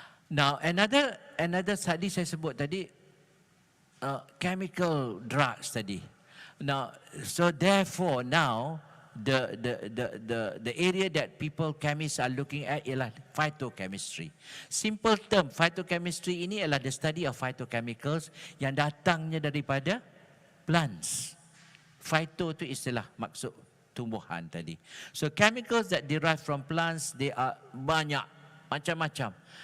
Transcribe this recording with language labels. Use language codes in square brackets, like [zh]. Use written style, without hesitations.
[en] Now another [ms] tadi saya sebut tadi chemical drugs tadi. [en] Now so therefore now the area that people chemists are looking at ialah phytochemistry. Simple term, phytochemistry ini ialah the study of phytochemicals [ms] yang datangnya daripada [en] plants. [ms] Phyto itu istilah maksud tumbuhan tadi. [en] So chemicals that derive from plants, they are [ms] banyak, macam-macam.